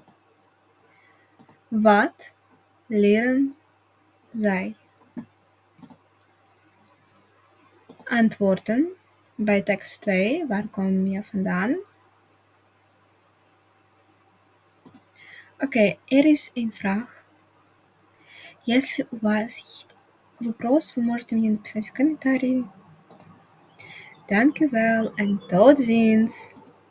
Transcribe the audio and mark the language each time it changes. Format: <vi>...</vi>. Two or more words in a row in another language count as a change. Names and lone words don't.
<nl>Wat leren zij? Antwoorden bij tekst 2. Waar kom je vandaan?</nl> <ru>Окей,</ru> <nl>er is een vraag.</nl> <ru>Если у вас есть вопрос, вы можете мне написать в комментарии.</ru> <nl>Dankjewel en tot ziens!</nl>